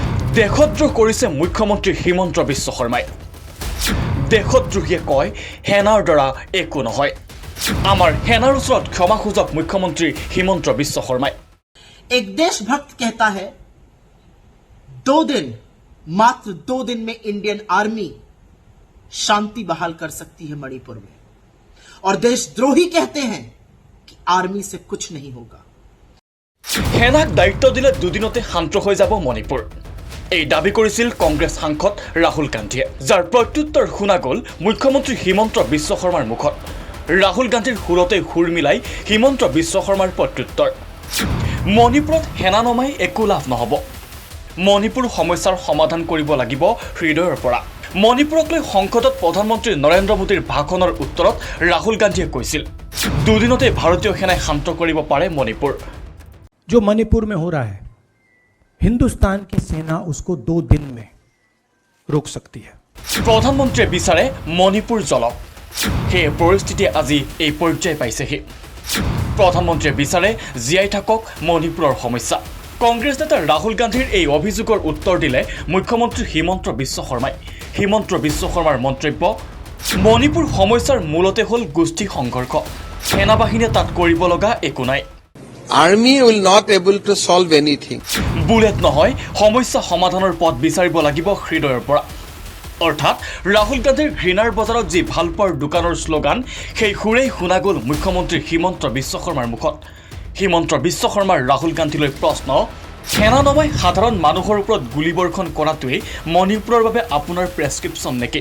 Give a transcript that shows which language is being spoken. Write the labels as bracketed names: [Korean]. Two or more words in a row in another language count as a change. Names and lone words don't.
[Assamese] দেশদ্ৰোহ কৰিছে মুখ্যমন্ত্ৰী হিমন্ত বিশ্ব শৰ্মাই। দেশদ্ৰোহীয়ে কয় সেনাৰ দ্বাৰা একো নহয়। আমাৰ সেনাৰ ওচৰত ক্ষমা খোজক মুখ্যমন্ত্ৰী হিমন্ত বিশ্ব শৰ্মাই। [Hindi] एक देशभक्त कहता है 2 दिन, मात्र 2 दिन में [English] Indian Army [Hindi] शांति बहाल कर सकती है मणिपुर में, और देशद्रोही कहते हैं कि आर्मी से कुछ नहीं होगा। [Assamese] সেনাক দায়িত্ব দিলে দুদিনতে শান্ত হৈ যাব মণিপুৰ, এই দাবী কৰিছিল কংগ্ৰেছ সাংসদ ৰাহুল গান্ধীয়ে, যাৰ প্ৰত্যুত্তৰ শুনা গ'ল মুখ্যমন্ত্ৰী হিমন্ত বিশ্ব শৰ্মাৰ মুখত। ৰাহুল গান্ধীৰ সুৰতে সুৰ মিলাই হিমন্ত বিশ্ব শৰ্মাৰ প্ৰত্যুত্তৰ, মণিপুৰত সেনা নমাই একো লাভ নহ'ব, মণিপুৰ সমস্যাৰ সমাধান কৰিব লাগিব হৃদয়ৰ পৰা। মণিপুৰক লৈ সংসদত প্ৰধানমন্ত্ৰী নৰেন্দ্ৰ মোদীৰ ভাষণৰ উত্তৰত ৰাহুল গান্ধীয়ে কৈছিল দুদিনতে ভাৰতীয় সেনাই শান্ত কৰিব পাৰে মণিপুৰ। [Hindi] जो मणिपुर में हो रहा है, हिंदुस्तान की सेना उसको 2 दिन में रोक सकती है। [Assamese] প্ৰধানমন্ত্ৰীয়ে বিচাৰে মণিপুৰ জ্বলক, সেই পৰিস্থিতি আজি এই পৰ্যায় পাইছেহি। প্ৰধানমন্ত্ৰীয়ে বিচাৰে জীয়াই থাকক মণিপুৰৰ সমস্যা। কংগ্ৰেছ নেতা ৰাহুল গান্ধীৰ এই অভিযোগৰ উত্তৰ দিলে মুখ্যমন্ত্ৰী হিমন্ত বিশ্ব শৰ্মাই। হিমন্ত বিশ্ব শৰ্মাৰ মন্তব্য, মণিপুৰ সমস্যাৰ মূলতে হ'ল গোষ্ঠী সংঘৰ্ষ, সেনাবাহিনীয়ে তাত কৰিব লগা একো নাই। [English] Army will not able to solve anything. [Assamese] বুলেট নহয়, সমস্যা সমাধানৰ পথ বিচাৰিব লাগিব হৃদয়ৰ পৰা। অৰ্থাৎ ৰাহুল গান্ধীৰ ঘৃণাৰ বজাৰত যি ভালপোৱাৰ দোকানৰ শ্লোগান, সেই সুৰেই শুনা গ'ল মুখ্যমন্ত্ৰী হিমন্ত বিশ্ব শৰ্মাৰ মুখত। হিমন্ত বিশ্ব শৰ্মাৰ ৰাহুল গান্ধীলৈ প্ৰশ্ন, সেনা নমাই সাধাৰণ মানুহৰ ওপৰত গুলীবৰ্ষণ কৰাটোৱেই মণিপুৰৰ বাবে আপোনাৰ প্ৰেছক্ৰিপশ্যন নেকি?